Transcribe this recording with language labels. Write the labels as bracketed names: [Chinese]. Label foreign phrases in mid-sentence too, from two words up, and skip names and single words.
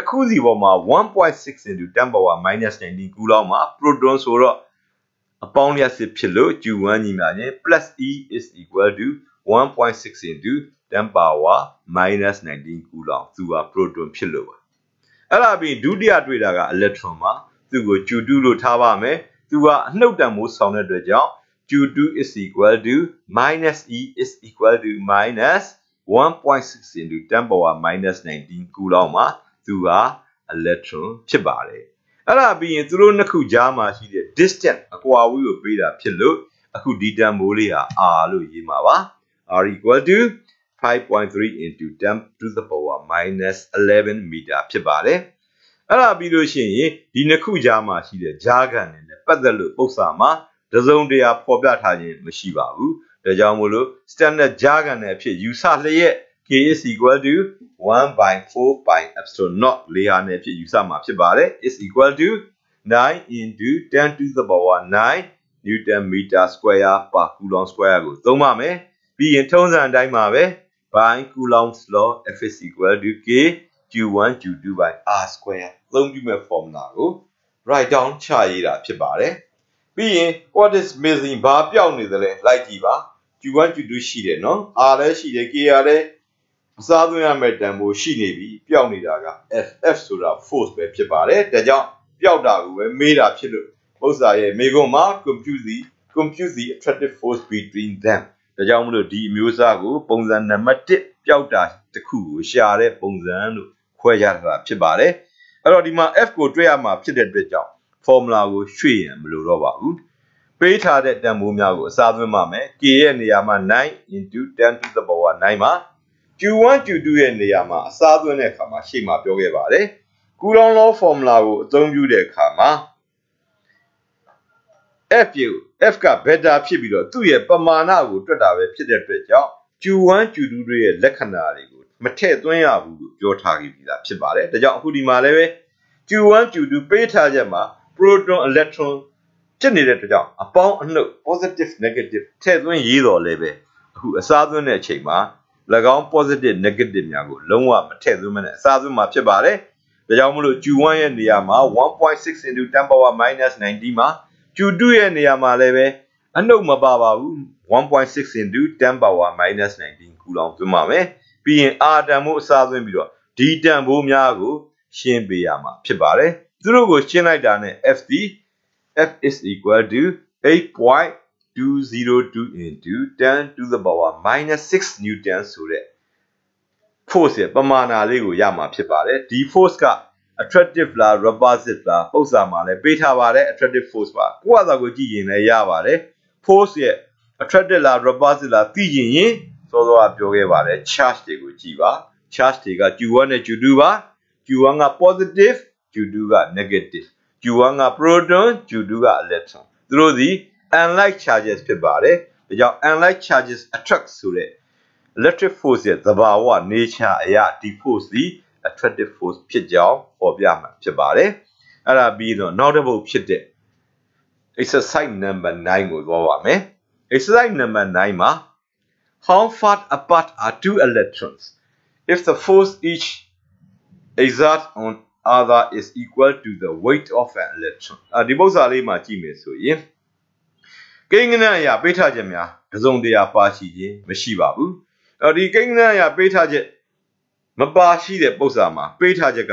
[Burmese] ခုစီပေါ်မှာ [English] 1.6 into 10 power minus 19 coulomb [Burmese] မှာ proton ဆိုတော့အပေါင်းလျှက်စစ်ဖြစ်လို့ Q1 ညီမချင်း [English] plus E is equal to 1.6 into 10 power minus 19 coulomb [Burmese] သူက proton ဖြစ်လို့ပါအဲ့ဒါပြီးဒုတိယတွေ့တာက electron မှာသူ့ကို Q2 လို့ထားပါမယ်သူကအနှုတ်တန်မိုးဆောင်တဲ့အတွက်ကြောင့် [English] Q2 is equal to minus E is equal to minus 1.6 into 10 power minus 19 coulomb [Burmese] မှာသူက electron ဖြစ်ပါတယ်အဲ့ဒါပြီးရင်သူတို့နှစ်ခုကြားမှာရှိတဲ့ distance အကွာအဝေးကိုပေးတာဖြစ်လို့အခုဒီတန်မိုးလေးဟာ R လို့ရေးမှာပါ [English] R equal to 5.3 into 10 to the power minus 11 meter [Burmese] ဖြစ်ပါတယ်အဲ့ဒါပြီးလို့ရှိရင်ဒီနှစ်ခုကြားမှာရှိတဲ့ကြားခံတွေနဲ့ပတ်သက်လို့ပု္ပ္ပစာမှာတစုံတရာဖော်ပြထားခြင်းမရှိပါဘူးဒါကြောင့်မို့လို့ standard ကြားခံတွေအဖြစ်ယူဆလျက် [English] K is equal to 1 by 4 by epsilon naught [Burmese] လေးဟာနဲ့အဖြစ်ယူဆမှာဖြစ်ပါတယ် [English] is equal to 9 into 10 to the power 9 newton meter square per coulomb square [Burmese] ကိုသုံးပါမယ်ပြီးရင်ထုံးစံအတိုင်းပါပဲ [English] by coulomb's law F is equal to K Q1 Q2 by R square [Burmese] သုံးပြီးမဲ့ formula ကို [English] write down [Burmese] ချရေးတာဖြစ်ပါတယ်ပြီးရင် [English] what is [Burmese] missing ဘာပြောင်းနေသလဲလိုက်ကြည့်ပါ Q1 Q2 ရှိတယ်နော် R လည်းရှိတယ် K ရလည်းအစားသွင်းရမယ့်တန်ဖိုးရှိနေပြီပျောက်နေတာက F ဆိုတာ force ပဲ ဖြစ်ပါတယ်ဒါကြောင့်ပျောက်တာကိုပဲမေးတာဖြစ်လို့ဥစ္စာရဲ့မေခွန်းမှာ [English] compute the attractive force between them [Burmese] ဒါကြောင့်မလို့ဒီအမျိုးအ စားကိုပုံစံနံပါတ်1ပျောက်တာတစ်ခုကိုရှာတဲ့ပုံစံလို့ခွဲခြားထားတာဖြစ်ပါတယ်အဲ့တော့ဒီမှာ F ကိုတွေ့ရမှာဖြစ်တဲ့အတွက်ကြောင့် formula ကိုရွှေ့ရင်မလိုတော့ပါဘူးပေးထားတဲ့တန်ဖိုးများကိုအစားသွင်းပါမယ် K ရဲ့နေရာမှာ [English] 9 into 10 to the power 9 [Burmese] မှာ Q1 Q2 ရဲ့နေရာမှာအစားသွင်းတဲ့အခါမှာရှေ့မှာပြောခဲ့ပါတယ် [English] Coulomb law formula [Burmese] ကိုအသုံးပြုတဲ့အခါမှာ F က beta ဖြစ်ပြီးတော့သူ့ရဲ့ပမာဏကိုတွက်တာပဲဖြစ်တဲ့အတွက်ကြောင့် Q1 Q2 တို့ရဲ့လက္ခဏာတွေကိုမထည့်သွင်းရဘူးလို့ပြောထားခဲ့ပြီးသားဖြစ်ပါတယ် ဒါကြောင့်အခုဒီမှာလည်းပဲ Q1 Q2 ပေးထားချက်မှာ [English] proton electron [Burmese] ဖြစ်နေတဲ့အတွက်ကြောင့်အပေါင်းအနှုတ် [English] positive negative [Burmese] ထည့်သွင်းရေးတော်လည်းပဲအခုအစားသွင်းတဲ့အချိန်မှာ၎င်း [English] positive negative [Burmese] များကိုလုံးဝမထည့်သွင်းမနဲ့အစားသွင်းမှာဖြစ်ပါတယ်ဒါကြောင့်မလို့ Q1 ရဲ့နေရာမှာ [English] 1.6 into 10 power minus 90 [Burmese] မှာ Q2 ရဲ့နေရာမှာလည်းပဲအနှုတ်မပါပါဘူး [English] 1.6 into 10 power minus 19 coulomb [Burmese] သွင်းပါမယ်ပြီးရင် R တန်မို့အစားသွင်းပြီးတော့ D တန်ဖိုးများကိုရှင်းပေးရမှာဖြစ်ပါတယ်သူတို့ကိုရှင်းလိုက်တာနဲ့ F သည် [English] F is equal to 8.202 into 10 to the power minus 6 Newton [Burmese] ဆိုတဲ့ force ရဲ့ပမာဏလေးကိုရမှာဖြစ်ပါတယ်ဒီ force က attractive လား repulsive လားပုံစံမှာလည်းပေးထားပါတယ် [English] attractive force [Burmese] ပါကိုယ့်အသာကိုကြည့်ရင်လည်းရပါတယ် force ရဲ့ attractive လား repulsive လားသိရင်စောစောကပြောခဲ့ပါတယ် charge တွေကိုကြည့်ပါ charge တွေက Q1 နဲ့ Q2 ပါ Q1 က positive Q2 က negative Q1 က proton Q2 က electron သူတို့သည် [English] unlike charges [Burmese] ဖြစ်ပါတယ်ဒါကြောင့် [English] unlike charges attract [Burmese] ဆိုတဲ့ [English] electric force [Burmese] ရဲ့သဘာဝ nature အရာဒီ force သည် [English] attractive force [Burmese] ဖြစ်ကြောင်းပေါ်ပြမှာဖြစ်ပါတယ်အဲ့ဒါပြီးတော့နောက်တစ်ပုဒ်ဖြစ်တဲ့ [English] exercise number 9 [Burmese] ကိုသွားပါမယ် [English] exercise number 9 [Burmese] မှာ [English] how far apart are two electrons if the force each exert on other is equal to the weight of an electron [Burmese] ဒီပုဒ်စာလေးမှာကြည့်မယ်ဆိုရင်ကိန်းဂဏန်းအရာပေးထားချက်များတစ်စုံတရာပါရှိခြင်းမရှိပါဘူးဒီကိန်းဂဏန်းအရာပေးထားချက်မပါရှိတဲ့ပုဒ်စာမှာပေးထားချက်